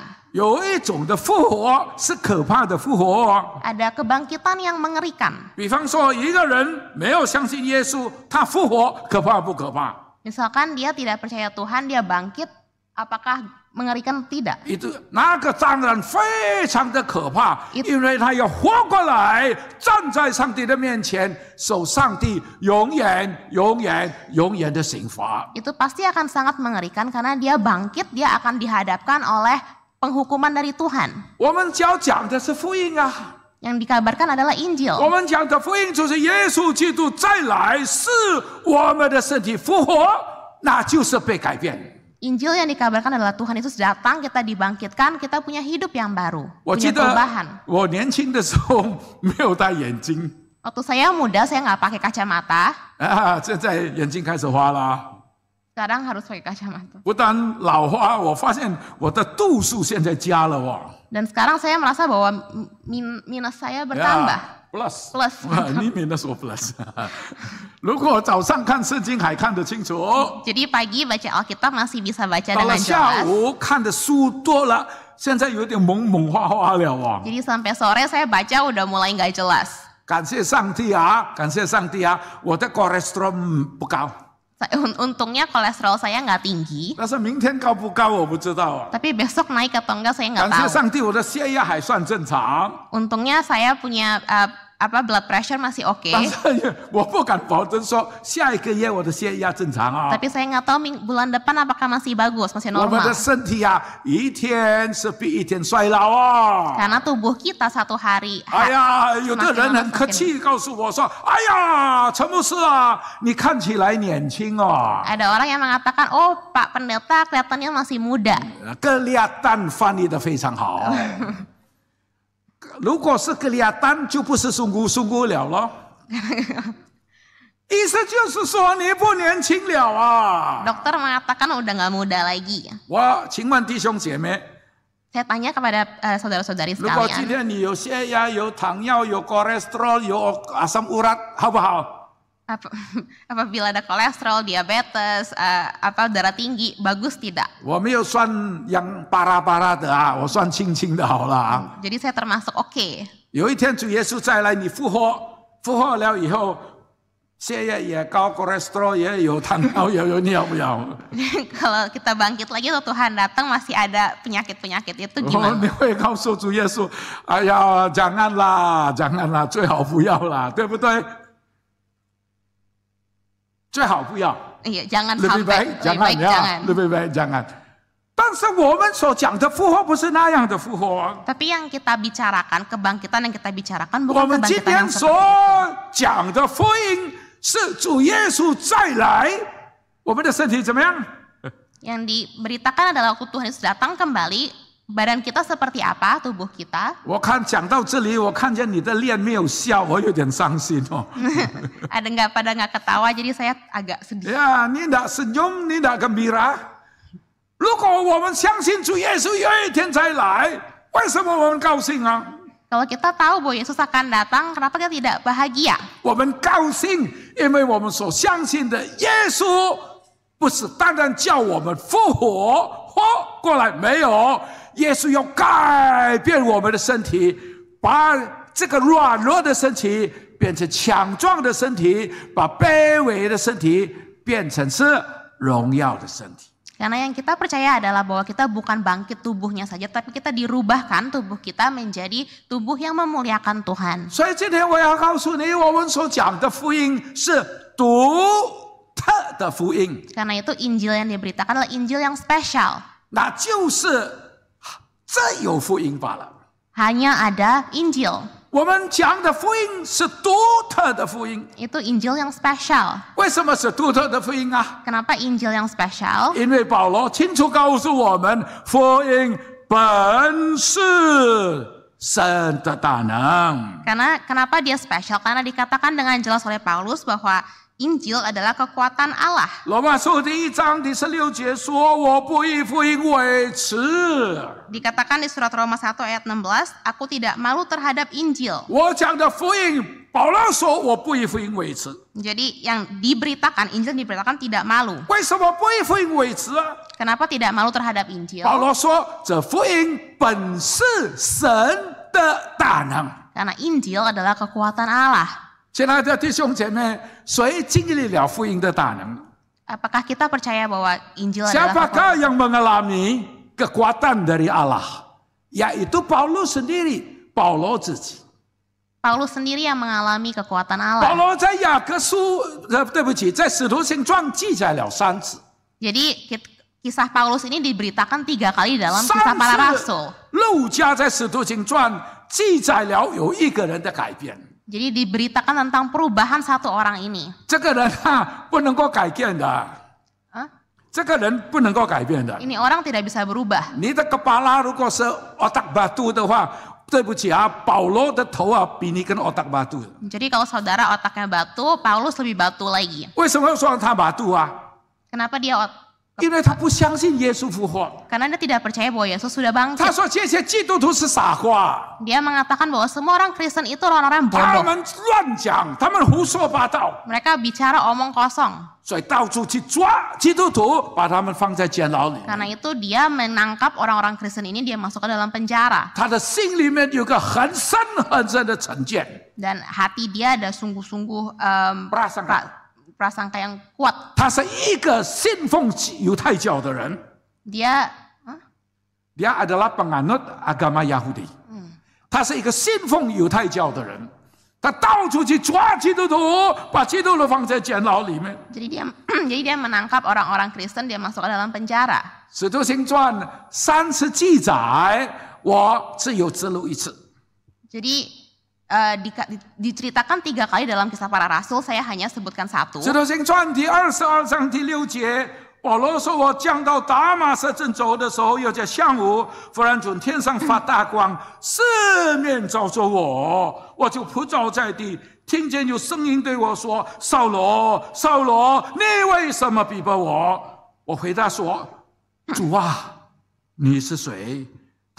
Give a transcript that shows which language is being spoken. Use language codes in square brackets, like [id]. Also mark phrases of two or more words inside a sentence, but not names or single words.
[zh] 有一种的复活是可怕的复活。 [id] Ada kebangkitan yang mengerikan. [zh] 比方说，一个人没有相信耶稣，他复活可怕不可怕？ [id] Misalkan dia tidak percaya Tuhan, dia bangkit, apakah mengerikan? Tidak. [zh] 那个当然非常的可怕， It- 因为他要活过来，站在上帝的面前，受上帝永远、永远、永远的刑罚。 [id] Itu pasti akan sangat mengerikan karena dia bangkit, dia akan dihadapkan oleh penghukuman dari Tuhan. [zh] 我们要讲的是福音啊， [id] Yang dikabarkan adalah [zh] 我 [id] Injil. [zh] 们讲的福音就是耶稣基督再来，是我们的身体复活，那就是被改变。 [id] Injil yang dikabarkan adalah Tuhan Yesus datang, kita dibangkitkan, kita punya hidup yang baru, [zh] 我记 [id] punya [zh] 得 [id] perubahan. [zh] 我年轻的时候没有戴眼镜 [id] Waktu saya muda, saya nggak pakai kacamata. [zh] 啊，现在眼睛开始花了。 [id] Sekarang harus pakai kacamata. [zh] 不但老花，我发现我的度数现在加了哦。 [id] Dan sekarang saya merasa bahwa minus saya bertambah. [zh] Plus， [id] Plus [zh] 你minus 我 plus。如果早上看圣经还看得清楚， [id] Jadi pagi baca Alkitab masih bisa baca [zh] 到了 [id] dengan [zh] 下 [id] jelas. [zh] 午看的书多了，现在有点蒙蒙花花了哦。 [id] Jadi sampai sore saya baca udah mulai nggak jelas. [zh] 感谢上帝啊，感谢上帝啊，我的 cholesterol 不高， [id] Untungnya kolesterol saya nggak tinggi. [zh] 但是明天高不高我不知道啊。 [id] Tapi besok naik atau enggak saya nggak [zh] 感谢 [id] tahu. [zh] 上帝，我的血压还算正常， [id] Untungnya saya punya [en] blood pressure [id] masih oke. [zh] 但是我不敢保证说下一个月我的血压正常啊。 [id] Tapi saya nggak tahu bulan depan apakah masih bagus, masih [zh] 我们 [id] normal. [zh] 的身体啊，一天是比一天衰老啊。 [id] Karena tubuh kita satu hari [zh] 哎呀，有的人很客气告诉我说：“哎呀，陈牧师啊，你看起来年轻哦。 [id] ada orang yang mengatakan, oh Pak Pendeta kelihatannya masih muda. [zh] kelihatan 翻译的非常好。如果是kelihatan就不是 sungguh-sungguh 了咯。意思就是说你不年轻了啊。 [id] Dokter mengatakan udah nggak muda lagi. [zh] 我请问弟兄姐妹， [id] Saya tanya kepada saudara-saudari [zh] 如果今 [id] sekalian, [zh] 天你有血压、有糖尿、有 cholesterol、有 [id] asam urat， [zh] 好不好？ [id] apabila ada kolesterol, diabetes, darah tinggi, bagus tidak? [zh] 我没有算 [id] yang parah-parah [zh] 的啊，我算轻轻的好了啊。 [id] Jadi saya termasuk oke. [zh] 有一天主耶稣再来，你复活了以后，血压也高，cholesterol 也有，糖尿也有，你要不要？ [id] Kalau kita bangkit lagi atau Tuhan datang masih ada penyakit-penyakit itu [zh] 你 [id] gimana? [zh] 会告诉主耶稣：“哎呀，jangan啦，最好不要啦，对不对？最好不要。” [id] Iya, jangan lebih baik sampai, lebih jangan baik ya, jangan. lebih baik jangan. [zh] 但是我们所讲的复活不是那样的复活。 [id] Tapi yang kita bicarakan, kebangkitan yang kita bicarakan [zh] 我 [id] bukan [zh] 们今 [id] kebangkitan [zh] 天 [id] yang [zh] 所 [id] seperti itu. [zh] 讲的福音是主耶稣再来，我们的身体怎么样？ [id] Yang diberitakan adalah waktu Tuhan Yesus datang kembali, badan kita seperti apa, tubuh kita. [zh] 我看讲到这里，我看见你的脸没有笑，我有点伤心哦。 [id] Ada nggak ketawa, jadi saya agak sedih. [zh] 呀，你 [id] tidak senyum， [zh] 你 [id] tidak gembira。 [zh] 如果我们相信主耶稣有一天再来，为什么我们高兴啊？ [id] Kalau kita tahu bahwa Yesus akan datang, kenapa kita tidak bahagia? [zh] 我们高兴，因为我们所相信的耶稣不是单单叫我们复活过来，没有，耶稣要改变我们的身体，把这个软弱的身体变成强壮的身体，把卑微的身体变成是荣耀的身体。 [id] Karena yang kita percaya adalah bahwa kita bukan bangkit tubuhnya saja, tapi kita dirubahkan tubuh kita menjadi tubuh yang memuliakan Tuhan. [zh] 所以今天我要告诉你，我们所讲的福音是独特的福音。 [id] Karena itu Injil yang diberitakan adalah Injil yang spesial. [zh] 那就是只有福音罢了。 [id] Hanya ada Injil. [zh] 我们讲的福音是独特的福音。 [id] Itu Injil yang spesial. [zh] 为什么是独特的福音啊？ [id] Kenapa Injil yang spesial? [zh] 因为保罗清楚告诉我们，福音本是神的大能。 [id] Karena kenapa dia spesial? Karena dikatakan dengan jelas oleh Paulus bahwa Injil adalah kekuatan Allah. [zh] 罗马书第1章第16节说：“我不以福音为耻。” [id] Dikatakan di surat Roma 1 ayat 16, aku tidak malu terhadap Injil. [zh] 我讲的福音，保罗说：“我不以福音为耻。” [id] Jadi yang diberitakan, Injil diberitakan tidak malu. [zh] 为什么不以福音为耻啊？ [id] Kenapa tidak malu terhadap Injil? [zh] 保罗说：“这福音本是神的大能。” [id] Karena Injil adalah kekuatan Allah. [zh] 亲爱的弟兄姐妹，谁经历了福音的大能？ [id] Apakah kita percaya bahwa Injil adalah Siapakah kekuatan? yang mengalami kekuatan dari Allah? Yaitu Paulus sendiri, Paulus 自己。 Paulus sendiri yang mengalami kekuatan [zh] 保 [id] Allah. [zh] 罗在雅各书，对不起，在使徒行传记载了3次。 [id] Jadi kisah Paulus ini diberitakan 3 kali dalam kisah para [zh] 3 [id] rasul. [zh] 次，路加在使徒行传记载了有一个人的改变。 [id] Jadi diberitakan tentang perubahan satu orang ini. [zh] 这个人啊，不能够改变的。 Hah? 这个人不能够改变的。 [id] Ini orang tidak bisa berubah. [zh] 你的kepala 如果是 [id] otak batu [zh] 的话，对不起啊，保罗的头啊比你更 [id] otak batu。 Jadi kalau saudara otaknya batu, Paulus lebih batu lagi. [zh] 为什么说他 batu 啊？ [id] Kenapa dia [zh] 因为他不相信耶稣复活。 [id] Karena dia tidak percaya bahwa Yesus sudah [zh] 他 [id] bangkit. [zh] 说这些基督徒是傻瓜， [id] Dia mengatakan bahwa semua orang Kristen itu orang-orang [zh] 他 [id] bodoh. [zh] 们乱讲，他们胡说八道， [id] Mereka bicara omong kosong. [zh] 所以到处去抓基督徒，把他们放在监牢里。 [id] Karena itu dia menangkap orang-orang Kristen ini, dia masukkan dalam penjara. [zh] 他的心里面有个很深很深的成见， [id] Dan hati dia ada sungguh-sungguh prasangka yang kuat. [zh] 他是一个信奉犹太教的人， [id] Dia dia adalah penganut agama Yahudi， [zh] 他是一个信奉犹太教的人，他到处去抓基督徒，把基督徒放在监牢里面。 [id] jadi dia menangkap orang-orang Kristen, dia masukkan dalam penjara. [zh] 使徒行传3次记载，我只有记录1次。 [id] Jadi diceritakan 3 kali dalam kisah para rasul, saya hanya sebutkan 1. [zh] 使徒行传第22章第6节，保罗说：“我降到大马色正走的时候，有在下午，忽然从天上发大光，四面照着我，我就扑倒在地，听见有声音对我说：‘扫罗，扫罗，你为什么逼迫我？’我回答说：‘主啊，你是谁？’